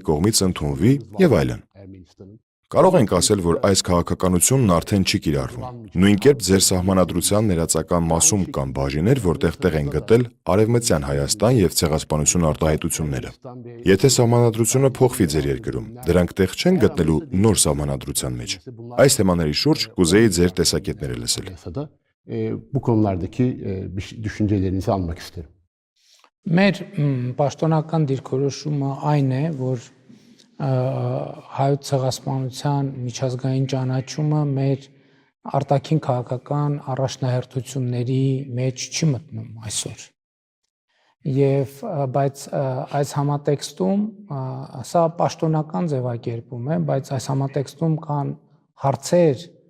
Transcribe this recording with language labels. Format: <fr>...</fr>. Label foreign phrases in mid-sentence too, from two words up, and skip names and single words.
<hy>կողմից ընդունվի եւ այլն։ Կարող ենք ասել, որ այս քաղաքականությունն արդեն չի կիրառվում։ Նույն կերպ ձեր սահմանադրության ներածական մասում կան բաժիններ, որտեղ տեղ են գտել Արևմտյան Հայաստան եւ ցեղասպանություն արտահայտությունները։ Եթե սահմանադրությունը փոխվի ձեր երկրում, դրանք տեղ չեն գտնելու նոր սահմանադրության մեջ։ Այս թեմաների շուրջ կուզեի ձեր տեսակետները լսել։</hy> <tr>Bu konulardaki düşüncelerinizi almak isterim.</tr> <hy>Մեր պաշտոնական դիրքորոշումը այն է, որ հայոց ցեղասպանության միջազգային ճանաչումը մեր արտաքին քաղաքական առաջնահերթությունների մեջ չի մտնում այսօր։ Եվ բայց այս համատեքստում սա պաշտոնական ձևակերպում է, բայց այս համատեքստում կան հարցեր,</hy>